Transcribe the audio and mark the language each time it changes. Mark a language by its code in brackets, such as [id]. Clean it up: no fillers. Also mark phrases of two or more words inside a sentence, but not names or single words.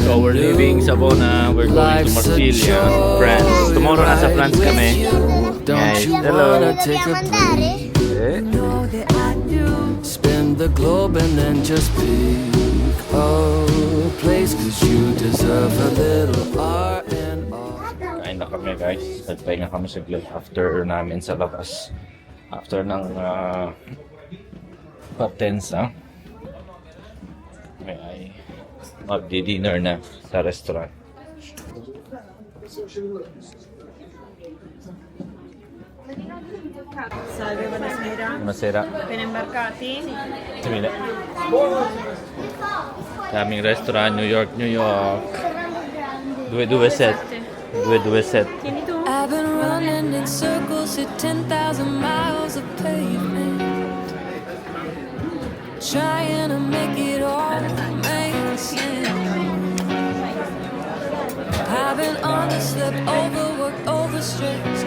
[en] So we're leaving Savona, we're going to Marsilia, France. [tl] Tomorrow nasa France kami. [en] Don't you Hello. wanna take a break? Spin the globe and then just pick a place, 'cause you deserve a little R&R. [tl] Kain na kami guys. Nagpahinga kami saglit after namin sa labas. After ng patensa. Ay magdi-dinner na sa restaurant. [it] Salve, buonasera. Masera. Appena imbarcati? Simile. [tl] Daming restaurant, New York. 227. 227. [it] Tieni tu. [en] I've been running in circles at 10,000 miles of pavement, trying to make it all make sense. I I've been underslept, overworked, overstretched.